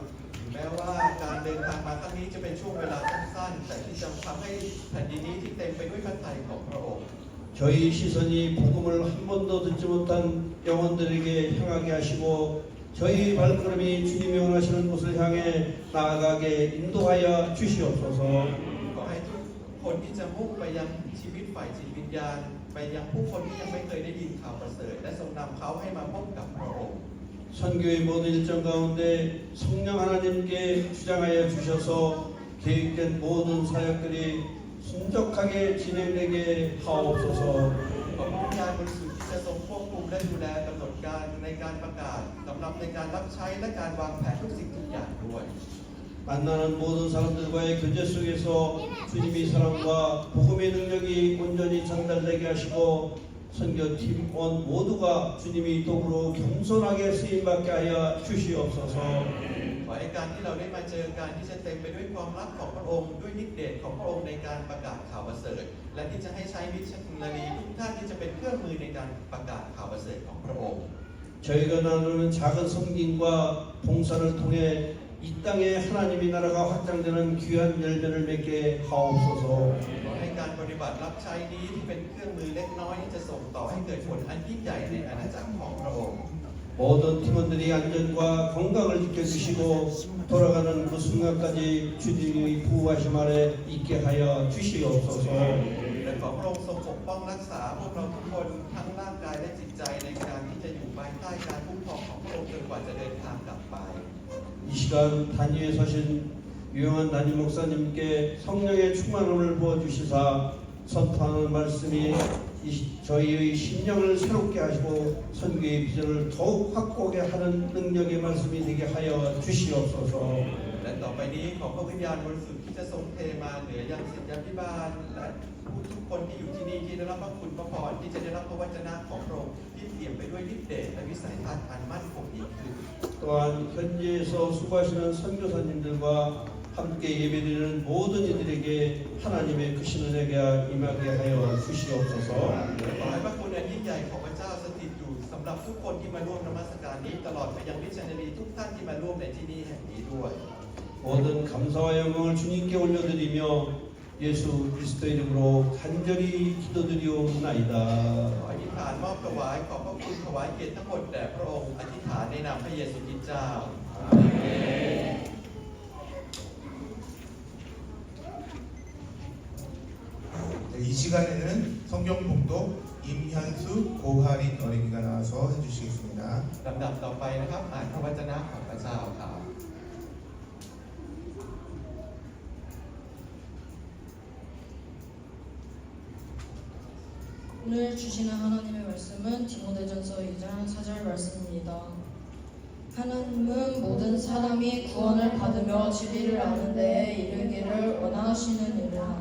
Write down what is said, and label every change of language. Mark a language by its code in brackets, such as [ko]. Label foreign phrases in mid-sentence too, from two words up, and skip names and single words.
[th] แม้ว่าการเดินทางมาครั้งนี้จะเป็นช่วงเวลาสั้นๆแต่ที่จะทำให้แผ่นดินนี้ที่เต็มไปด้วยพระทัยของพระองค์ [ko] 저희 시선이 복음을 한 번도 듣지 못한 영혼들에게 향하게 하시고 저희 발걸음이 주님이 원하시는 곳을 향해 나아가게 인도하여 주시옵소서. [th] ขอให้ทุกคนที่จะมุ่งไปยังชีวิตฝ่ายจิตวิญญาณไปยังผู้คนที่ยังไม่เคยได้ยินข่าวประเสริฐและทรงนำเขาให้มาพบกับพระองค์ [ko] 선교의 모든 일정 가운데 성령 하나님께 주장하여 주셔서 계획된 모든 사역들이 순적하게 진행되게 하옵소서. [th] ขอพระวิญญาณบริสุทธิ์ที่จะทรงควบคุมและดูแลกำหนดการในการประกาศสำหรับในการรับใช้และการวางแผนทุกสิ่งทุกอย่างด้วย [ko] 만나는 모든 사람들과의 교제 속에서 주님의 사랑과 복음의 능력이 온전히 전달되게 하시고 선교팀 원 모두가 주님의 도구로 겸손하게 쓰임받게 하여 주시옵소서. [th] ขอให้การที่เราได้มาเจอการที่จะเต็มไปด้วยความรักของพระองค์ด้วยฤทธิ์เดชของพระองค์ในการประกาศข่าวประเสริฐและที่จะให้ใช้มิชชันนารีทุกท่านที่จะเป็นเครื่องมือในการประกาศข่าวประเสริฐของพระองค์ [ko] 저희가 나누는 작은 성김과 봉사를 통해 이 땅에 하나님의 나라가 확장되는 귀한 열매를 맺게 하옵소서. [th] ขอให้การปฏิบัติรับใช้นี้ที่เป็นเครื่องมือเล็กน้อยที่จะส่งต่อให้เกิดผลอันยิ่งใหญ่ในอาณาจักรของพระองค์ [ko] 모든 팀원들이 안전과 건강을 지켜주시고 돌아가는 그 순간까지 주님의 부하심 아래 있게 하여 주시옵소서. [th] และขอพระองค์ทรงปกป้องรักษาพวกเราทุกคนทั้งร่างกายและจิตใจในการที่จะอยู่ภายใต้การคุ้มครองของพระองค์จนกว่าจะเดินทางกลับไป [ko] 이 시간 단위에 서신 유영한 담임 목사님께 성령의 충만함을 부어주시사 선포하는 말씀이 저희의 심령을 새롭게 하시고 선교의 비전을 더욱 확고하게 하는 능력의 말씀이 되게 하여 주시옵소서. [th] และต่อไปนี้ขอพระวิญญาณบริสุทธิ์ที่จะทรงเทมาเหนือยังศิษยาภิบาลและผู้ทุกคนที่อยู่ที่นี่ที่ได้รับพระคุณพระพรที่จะได้รับพระวจนะของพระองค์ที่เปี่ยมไปด้วยฤทธิ์เดชและวิสัยทัศน์อันมั่นคงยิ่งขึ้น [ko] 또한 현지에서 수고하시는 선교사님들과 함께 예배드리는 모든 이들에게 하나님의 크신 은혜가 임하게 하여 주시옵소서. [th] ขอให้พระคุณอันยิ่งใหญ่ของพระเจ้าสถิตอยู่สำหรับทุกคนที่มาร่วมนมัสการนี้ตลอดไปยังมิชชันนารีทุกท่านที่มาร่วมในที่นี้แห่งนี้ด้วย [ko] 모든 감사와 영광을 주님께 올려드리며 예수 그리스도의 이름으로 간절히 기도드리옵나이다. [th] ขออธิษฐานมอบถวายขอบพระคุณถวายเกียรติทั้งหมดแด่พระองค์อธิษฐานในนามพระเยซูคริสต์เจ้า [ko] 네, 이 시간에는 성경 봉독 임현수 고하린 어린이가 나와서 해주시겠습니다. [th] ลำดับต่อไปนะครับอ่านพระวจนะของพระเจ้าครับ [ko] 오늘 주시는 하나님의 말씀은 디모데전서 2장 4절 말씀입니다. 하나님은 모든 사람이 구원을 받으며 진리를 아는 데에 이르기를 원하시느니라.